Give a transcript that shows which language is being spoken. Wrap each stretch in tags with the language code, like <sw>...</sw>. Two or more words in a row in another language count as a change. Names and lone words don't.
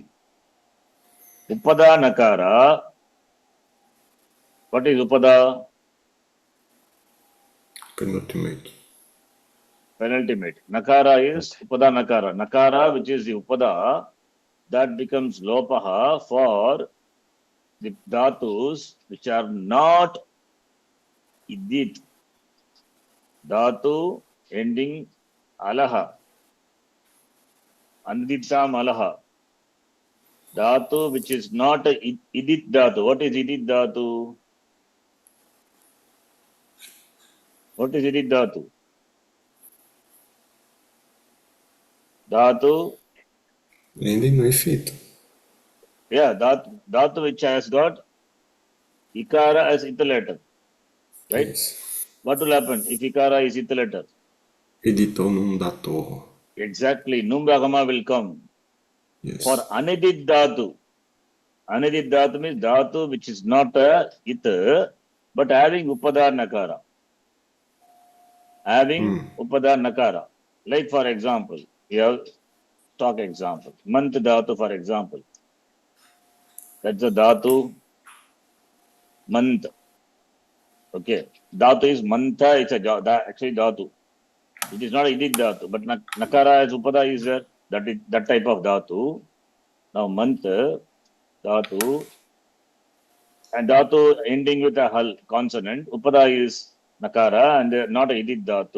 <sa>Upada Nakara.</sa> <en>What is Upada? Penultimate. Penultimate. Nakara is</en> <sa>Upada Nakara.</sa> <en>Nakara, which is the Upada, that becomes Lopaha for the dhatus which are not idit.</en> <sa>Dhatu ending alaha. Anditam alaha.</sa> <en>Dhatu which is not a</en> <sa>idit dhatu.</sa> <en>What is</en> <sa>idit dhatu?</sa> <en>What is</en> <sa>idit dhatu?</sa> <en>Dhatu, Ending with it. yeah, dhatu which has got ikara as it letter. Right? Yes. What will happen if ikara is it letter?</en> <sa>Edito num dator.</sa> <en>Exactly. Numbagama will come. Yes. For</en> <sa>anidit dhatu. Anidit dhatu</sa> <en>means dhatu which is not a it, but having</en> <sa>upada nakara.</sa> <en>Having</en> <sa>upada nakara.</sa> <en>Like for example, we have stock example.</en> <sa>Mant dhatu</sa> <en>for example. That's a dhatu. Mant. Okay. Dhatu is mantha, it's a actually dhatu. It is not a</en> <sa>idit dhatu,</sa> <en>but nakara as upada is there. That type of dhatu. Now</en> <sa>month dhatu</sa> <en>and dhatu ending with a hal consonant. Upada is nakara and not a</en> <sa>idit dhatu.</sa>